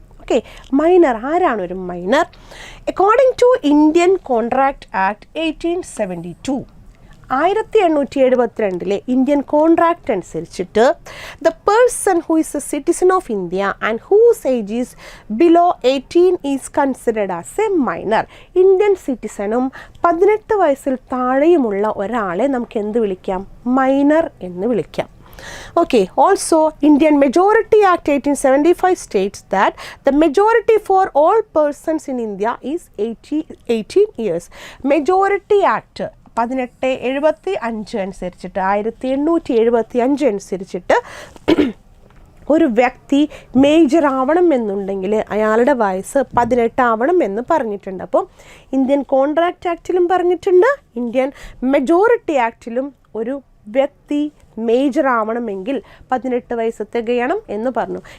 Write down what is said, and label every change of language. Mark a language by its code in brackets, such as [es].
[ml] Okay, minor ആരാണ് ഒരു minor? [en] according to Indian contract act 1872, [ml] 1872 Indian contract അനുസരിച്ചിട്ട് [en] The person who is a citizen of India and whose age is below 18 is considered as a minor. [ml] Indian സിറ്റിസണും 18 വയസ്സിൽ താഴെയുമുള്ള ഒരാളെ നമുക്ക് എന്ത് വിളിക്കാം? Minor എന്ന് വിളിക്കാം. [en] Okay, also Indian Majority Act 1875 states that the majority for all persons in India is 18 years. [ml] Majority Act 1875 അനുസരിച്ചിട്ട് 1875 അനുസരിച്ചിട്ട് ഒരു വ്യക്തി മേജർ ആവണം എന്നുണ്ടെങ്കിൽ അയാളുടെ വയസ്സ് 18 ആവണം എന്ന് പറഞ്ഞിട്ടുണ്ട്. അപ്പോൾ ഇന്ത്യൻ കോൺട്രാക്റ്റ് ആക്റ്റിലും പറഞ്ഞിട്ടുണ്ട്, ഇന്ത്യൻ മെജോറിറ്റി ആക്റ്റിലും ഒരു വ്യക്തി മേജർ ആവണമെങ്കിൽ 18 വയസ്സ് തികയണം എന്ന് പറഞ്ഞു.